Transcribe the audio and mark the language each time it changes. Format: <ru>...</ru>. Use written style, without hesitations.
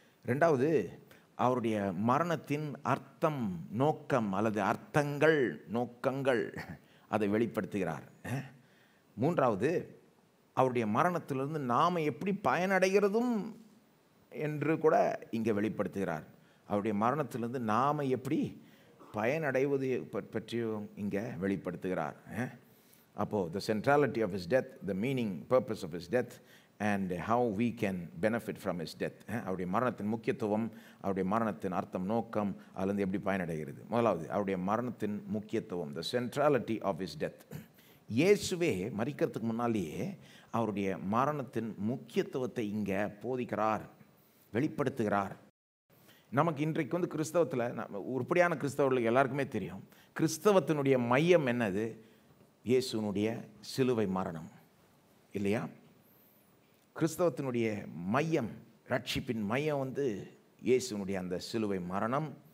<ta>2வது, அவருடைய மரணத்தின் அர்த்தம், நோக்கம் அல்லது அர்த்தங்கள், நோக்கங்கள் அதை வெளிப்படுத்துகிறார். 3வது, அவருடைய மரணத்திலிருந்து நாம் எப்படி பயனடைகிறதும் என்று கூட இங்கே வெளிப்படுத்துகிறார். அவருடைய மரணத்திலிருந்து நாம் எப்படி பயனடைவது பற்றியும் இங்கே வெளிப்படுத்துகிறார்.</ta> <en>அப்போது the centrality of his death, the meaning, purpose of his death and how we can benefit from his death.</en> <ta>அவருடைய மரணத்தின் முக்கியத்துவம், அவருடைய மரணத்தின் அர்த்தம், நோக்கம், அதிலிருந்து எப்படி பயனடைகிறது. முதலாவது, அவருடைய மரணத்தின் முக்கியத்துவம்,</ta> <en>the centrality of his death.</en> <ta>இயேசுவே மரிக்கிறதுக்கு முன்னாலேயே அவருடைய மரணத்தின் முக்கியத்துவத்தை இங்கே போதிக்கிறார், வெளிப்படுத்துகிறார். நமக்கு இன்றைக்கு கிறிஸ்தவத்தில் உருப்படியான கிறிஸ்தவர்களுக்கு எல்லாருக்குமே தெரியும், கிறிஸ்தவத்தினுடைய மையம் என்னது? இயேசுனுடைய சிலுவை மரணம், இல்லையா? கிறிஸ்தவத்தினுடைய மையம், ரட்சிப்பின் மையம் இயேசுனுடைய அந்த சிலுவை மரணம்.</ta>